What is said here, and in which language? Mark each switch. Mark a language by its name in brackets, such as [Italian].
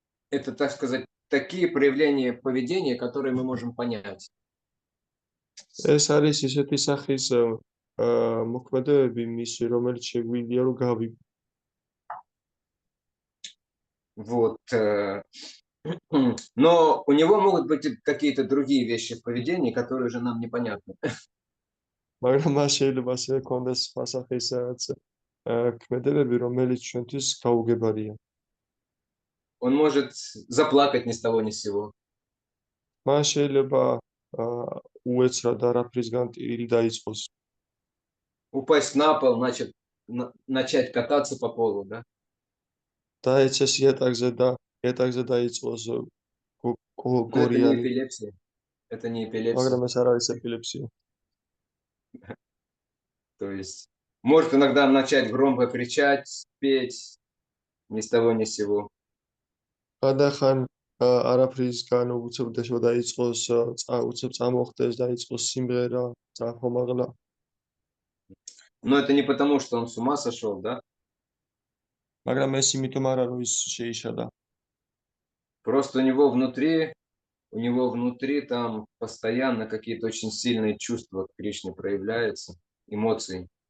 [Russian] Это, так сказать, такие проявления поведения, которые мы можем понять. [Georgian] ეს არის ისეთი სახის მოქმედებები მისი, რომელიც შეგვიძლია რომ გავიგოთ. [Russian] Вот. Но у него могут быть какие-то другие вещи в поведении, которые уже нам непонятны. [Georgian] მაგრამ მას შეიძლება ასევე ქონდეს სხვა სახის ქმედებები, რომელიც ჩვენთვის გაუგებარია. [Russian] Он может заплакать ни с того ни с сего. [Georgian] მას შეიძლება უეცრად არაფრისგან ტირილი დაიწყოს. [Russian] Упасть на пол, начать кататься по полу, да? [Georgian] და ეცეს იატაკზე და იატაკზე დაიწყოს [Russian] Но это не [Georgian] გორიანი. [Russian] эпилепсия. Это не эпилепсия. [Georgian] მაგრამ ეს არ არის ეპილეფსია. [Russian] То есть может иногда начать громко кричать, петь ни с того ни с сего. [Georgian] გადახან არაფრისგან უცებ დაიწყოს უცებ წამოხდეს, დაიწყოს სიმღერა, წახომაღლა. [Russian] Но это не потому, что он с ума сошел, да? [Georgian] მაგრამ ეს იმიტომ არა, რომ ის შეიშალა. [Russian] Просто у него внутри там постоянно какие-то очень сильные чувства к Кришне проявляются, эмоции.